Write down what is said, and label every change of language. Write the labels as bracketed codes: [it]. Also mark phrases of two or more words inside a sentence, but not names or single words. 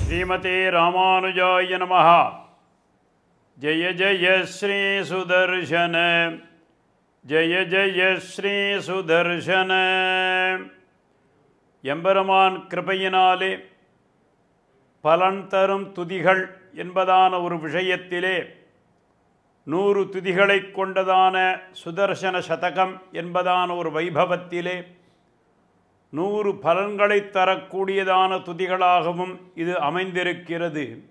[sa] श्रीमते रामानुजाय नमः। जय जय श्री सुदर्शन, जय जय श्री सुदर्शन. [ta] எம்பெருமான் கிருபையினாலே பலன் தரும் துதிகள் என்பதான ஒரு விஷயத்திலே 100 துதிகளை கொண்டதான சுதர்சன சதகம் என்பதான ஒரு வைபவத்திலே 100 பலன்களை தரக்கூடியதான துதிகளாகவும் இது அமைந்திருக்கிறது.